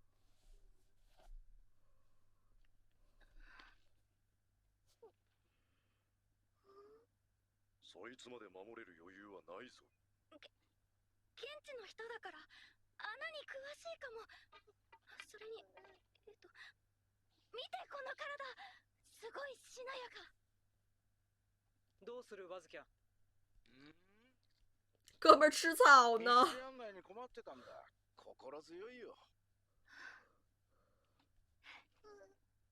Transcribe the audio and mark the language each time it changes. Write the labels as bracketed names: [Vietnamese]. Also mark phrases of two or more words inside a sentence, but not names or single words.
[Japanese] そいつまで守れる余裕はないぞ。現地の人だから穴に詳しいかも。それに見てこの体、すごいしなやか。どうするバズキャン？ [Chinese] 哥们儿吃草呢。 [Japanese] 道案内に困ってたんだ。心強いよ。